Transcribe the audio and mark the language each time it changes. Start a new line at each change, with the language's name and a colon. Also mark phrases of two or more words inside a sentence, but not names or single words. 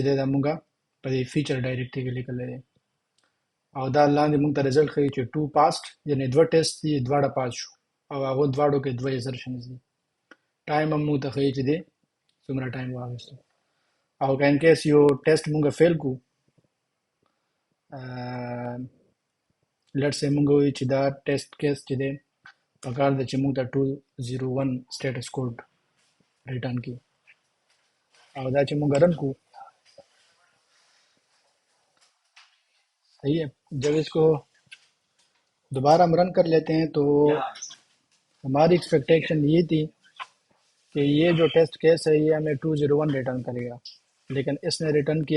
Pashto: دی دا مونږ په دې
English: feature directory
Pashto: کې لیکلی دی او دا لاندې مونږ ته رزلټ ښیي چې
English: two passed
Pashto: یعنې دوه ټیسټ دي دواړه پاس شو او هغو دواړو کې دوه ایزرشنز دي ټایم هم مونږ ته ښیي چې دی څومره ټایم واخیستو او که
English: in case
Pashto: یو ټیسټ مونږ فیل کو
English: let's say
Pashto: مونږ وایو چې دا
English: test case
Pashto: چې دی پکار ده چې مونږ ته 201
English: status code return
Pashto: کی او دا چې مونږ رن کو
Urdu: صحیح ہے جب اس کو دوبارہ ہم رن کر لیتے ہیں تو ہماری ایکسپیکٹیشن یہ تھی کہ یہ جو
English: test case
Urdu: ہے یہ ہمیں 201 ریٹرن کرے گا لیکن اس نے ریٹرن کیا